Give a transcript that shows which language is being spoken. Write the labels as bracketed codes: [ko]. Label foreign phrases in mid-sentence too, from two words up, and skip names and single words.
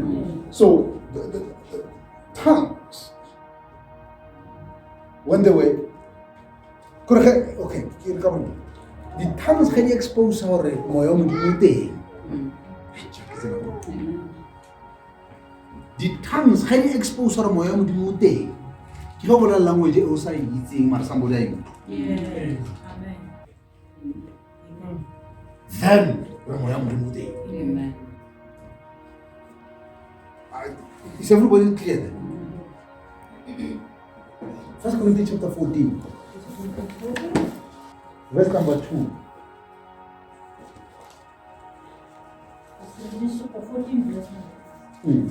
[en] So the tongues, when they were okay, the tongues can expose our the tongues can expose our [tn] Ke go bolela language e o sa e itseng mara somebody a e utlwa. [en] Yes. Amen. Amen. [tn] Then re moya Modimo o teng. [en] Amen. Is everybody clear then? 1 Corinthians chapter 14, verse number 2. Genesis chapter 14, verse 1.